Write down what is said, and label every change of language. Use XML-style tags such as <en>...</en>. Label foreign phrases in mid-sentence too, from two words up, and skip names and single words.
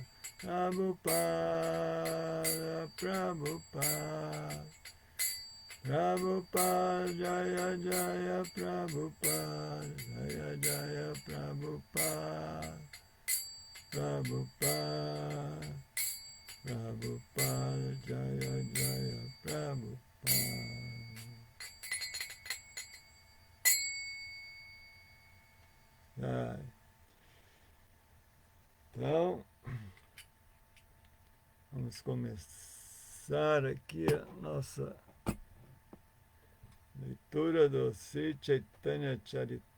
<pt>Prabhupada Prabhupada Prabhupada</pt> <sa>जय जय</sa> <pt>Prabhupada</pt> <sa>जय जय</sa> <pt>Prabhupada Prabhupada Prabhupada</pt> <sa>जय जय</sa> <pt>Prabhupada. Então, vamos começar aqui a nossa leitura do Sri Chaitanya Charitamrita.</pt>